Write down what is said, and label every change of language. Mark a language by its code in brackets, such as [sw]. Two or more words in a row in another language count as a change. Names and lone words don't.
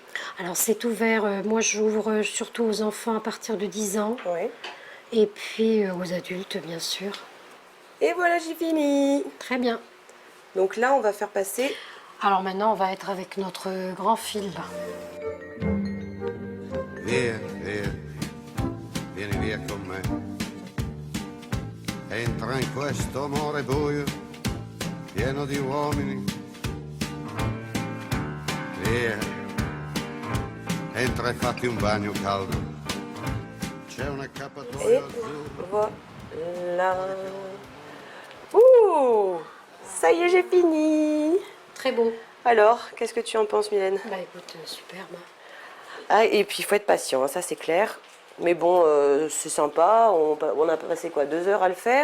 [fr] Alors, c'est ouvert. Moi, j'ouvre surtout aux enfants à partir de 10 ans. Oui. Et puis aux adultes, bien sûr. Et voilà, j'ai fini. Très bien. Donc là, on va faire passer... Alors maintenant, on va être avec notre grand fil. Là. [it] Via, via, vieni via con me. Entra in questo amore buio, pieno di uomini. Via, entra e fatti un bagno caldo. C'è un [fr] Et [it] accappatoio azzurro. [fr] voilà. Ouh, ça y est, j'ai fini. Très beau. Alors, qu'est-ce que tu en penses, Mylène? Bah écoute, superbe. Ah, et puis il faut être patient, hein, ça c'est clair. Mais bon, c'est sympa. On a passé quoi, 2 heures à le faire?